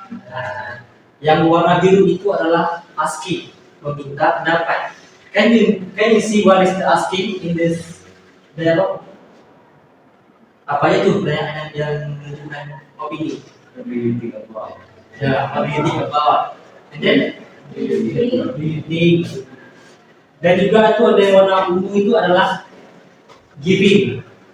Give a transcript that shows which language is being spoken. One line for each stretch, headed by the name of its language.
Indonesian: Nah, yang warna biru itu adalah asking, meminta pendapat.
English: Can you see what is the asking in this dialogue?
Indonesian: Apa itu pertanyaan yang menunjukkan opini?
English: What do you think about? Ya, what do you think about? And then, what do you think?
Indonesian: Dan juga itu ada yang warna ungu itu adalah giving.